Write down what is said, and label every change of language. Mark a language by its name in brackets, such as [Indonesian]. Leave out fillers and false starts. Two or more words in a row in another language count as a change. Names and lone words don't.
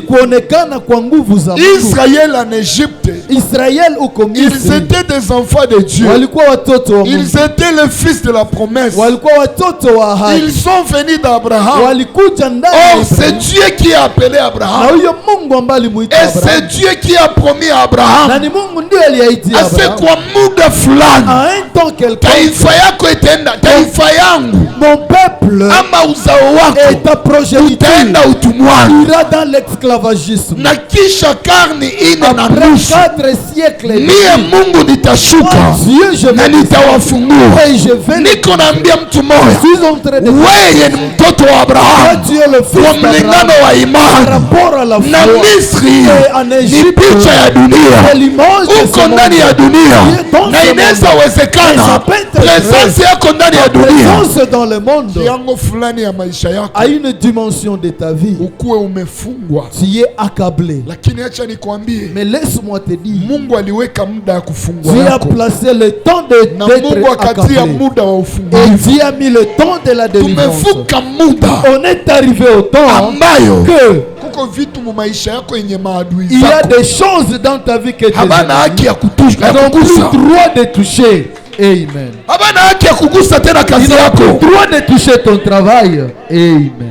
[French] Israël en Égypte, ils étaient des enfants de Dieu. Ils étaient les fils de la promesse. Ils sont venus d'Abraham. Or c'est Dieu qui a appelé Abraham. Et c'est Dieu qui a promis à Abraham. [Swahili] Ase kwa muda fulani taifa yako itaenda, taifa yangu, [French] mon peuple, [Swahili] ama uzao wako utaenda utumwani, [French] dans l'esclavagisme. [Swahili] Na kisha karni ine na nusu mie Mungu nitashuka na nitawafungua. Niko naambia mtu moja, wewe ni mtoto wa Abraham kwa mlingano wa imani, na Misri ni picha ya dunia. Uko ndani ya dunia na inaweza wezekana presence yako ndani ya dunia kiwango fulani ya maisha yako, [French] à une dimension de ta vie, [Swahili] ukuwe umefungwa, [French] tu es accablé. [Swahili] Lakini acha nikwambie, [French] mais laisse-moi te dire, [Swahili] Mungu aliweka muda ya kufungwa [French] Dieu a [Swahili] yako, [French] placé le temps d'être accablé, [Swahili] muda wa [French] et [Swahili] ufungulivu. [French] Dieu a mis le temps de la délivrance. [Swahili] Tumevuka muda, [French] on est arrivé au temps [Swahili] ambayo [French] que il y a des choses dans ta vie que tes ennemis n'ont plus droit de toucher. Amen. Ils n'ont plus droit de toucher ton travail. Amen.